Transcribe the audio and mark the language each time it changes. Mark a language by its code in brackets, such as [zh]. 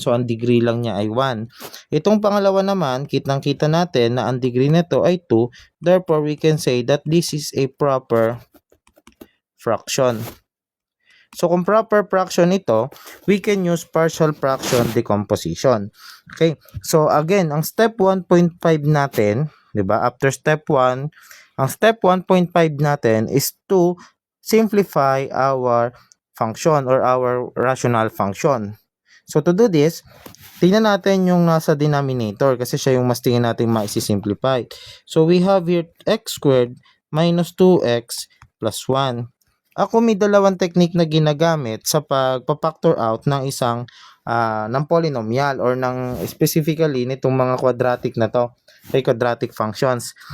[tl] So ang degree lang niya ay 1. Itong pangalawa naman, kitang-kita natin na ang degree nito ay 2. [en] Therefore, we can say that this is a proper fraction. [tl] So kung proper fraction ito, [en] we can use partial fraction decomposition. Okay? [tl] So again, ang step 1.5 natin, 'di ba? [en] After step 1, [tl] ang step 1.5 natin [en] is to simplify our function or our rational function. So to do this, [tl] tingnan natin yung nasa denominator kasi siya yung mas tingin natin ma-simplify. [en] So we have here x squared minus 2x plus 1. [tl] Ako may dalawang technique na ginagamit sa pagpa-factor out ng isang ng polynomial or ng specifically nitong mga quadratic na to, ay quadratic functions.